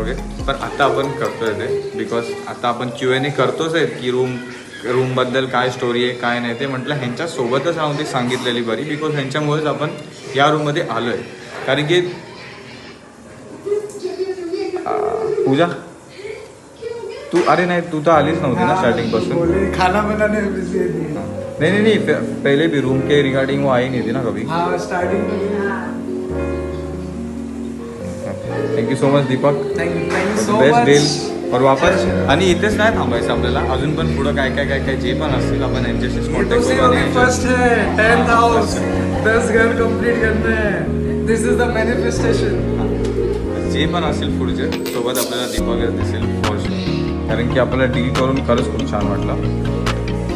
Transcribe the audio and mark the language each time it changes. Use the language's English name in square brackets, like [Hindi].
[Marathi] Okay, पण आता आपण करतोय ते. बिकॉज आता आपण Q&A करतोच आहेत की रूमबद्दल काय स्टोरी आहे काय नाही ते. म्हटलं ह्यांच्यासोबतच राहून ती सांगितलेली बरी. बिकॉज ह्यांच्यामुळेच आपण या रूममध्ये आलो आहे. कारण की पूजा तू अरे नाही तू तर आलीच नव्हती ना स्टार्टिंग पासून. [Hindi] खाना बनाने में बिजी है. नहीं पहले भी रूम के रिगार्डिंग वो आई नहीं थी ना कभी. हाँ starting [English] Thank you so much Deepak. Thank you so best much. Deal. [Marathi] और वापस आणि इथेच नाही थांबायचं आपल्याला, अजून पण पुढं काय काय काय काय जे पण असतील आपण यांच्याशी कॉन्टॅक्ट करू. [Hindi] फर्स्ट है 10th हाउस 10 घर कंप्लीट करना है. [English] This is the manifestation. [Marathi] जे पण असेल पुढचे सोबत आपल्याला दीपक दिसेल फॉर शुअर. कारण की आपल्याला डील करून खरंच खूप छान वाटलं.